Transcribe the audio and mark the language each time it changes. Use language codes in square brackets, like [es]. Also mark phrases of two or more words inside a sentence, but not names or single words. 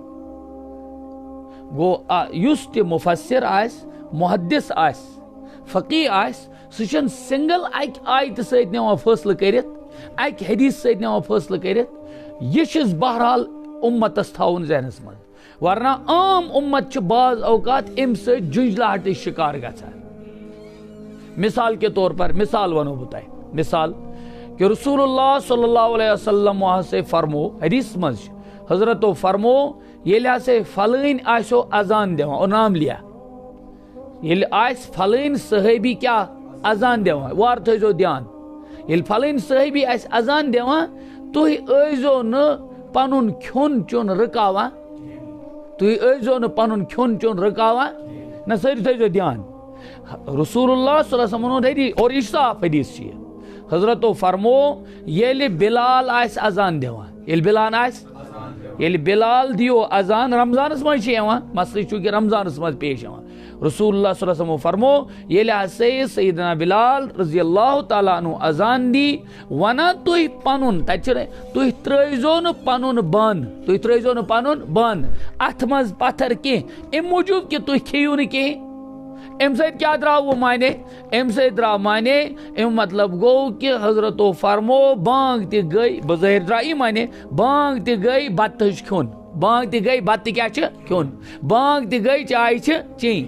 [ks] گوٚو یُس تہِ مُفسر آسہِ، محدث آسہِ، فقیح آسہِ، سُہ چھُنہٕ سنگل اکہِ آیتہِ سۭتۍ نِوان فٲصلہٕ کٔرِتھ، اکہِ حدیث سۭتۍ نِوان فٲصلہٕ کٔرِتھ. یہِ چھُس بہرحال اُمتس تھاوُن ذہنس منٛز، ورنہ عام اُمت چھُ بعض اوقات امہِ سۭتۍ جُنجلاہٹٕچ شکار گژھان. [ur] مثال کے طور پر [ks] مثال ونو بہٕ تۄہہِ، مثال کہ رسول اللہ [ar] صلی اللہ علیہ وسلم [ks] ہسا فرمو حدیث منٛز چھُ حضرتو فرمو ییٚلہِ ہسا فلٲنۍ آسیو اذان دِوان، [ur] اور نام لیا، [ks] ییٚلہِ آسہِ فلٲنۍ صحٲبی کیٛاہ اذان دِوان، وارٕ تھٲیزیو دھیان، ییٚلہِ فلٲنۍ صحٲبی آسہِ اذان دِوان تُہۍ ٲسۍزیو نہٕ پنُن کھیوٚن چیوٚن رُکاوان، تُہۍ ٲسۍزیو نہٕ پنُن کھیوٚن چیوٚن رُکاوان، نہ سٲری تھٲیزیو دھیان. رسول اللہ [ar] صلی اللہ علیہ وسلم [ks] ووٚن حدیث، اور یہِ چھُ صاف حدیث چھِ یہِ، حضرتو فرمو ییٚلہِ بلال آسہِ اذان دِوان، ییٚلہِ بلال آسہِ، ییٚلہِ بلال دیو اذان، رمضانس منٛز چھِ یِوان مسلہٕ چوٗنکہِ رمضانس منٛز پیش یِوان، رسول اللہ [ar] صلی اللہ علیہ وسلم [ks] فرمو ییٚلہِ ہسا سیدنا بلال [ar] رضی اللہ تعالیٰ عنہ [ks] اذان دی، ونان تُہۍ پنُن، تتہِ چھِ تُہۍ ترٲیزیو نہٕ پنُن بانہٕ، تُہۍ ترٲیزیو نہٕ پنُن بانہٕ اتھ منٛز پتھر کینٛہہ، امہِ موٗجوٗب کہِ تُہۍ کھیٚیِو نہٕ کینٛہہ. امہِ سۭتۍ کیٛاہ درٛاو مانے؟ امہِ سۭتۍ درٛاو مانے، امیُک مطلب گوٚو کہِ حضرتو فرمو بانگ تہِ گٔے، بظٲہر درٛاو یہِ مانے بانگ تہِ گٔے بتہٕ چھُ کھیوٚن، بانگ تہِ گٔے بتہٕ کیٛاہ چھِ کھیوٚن، بانگ تہِ گٔے چاے چھِ چیٚنۍ.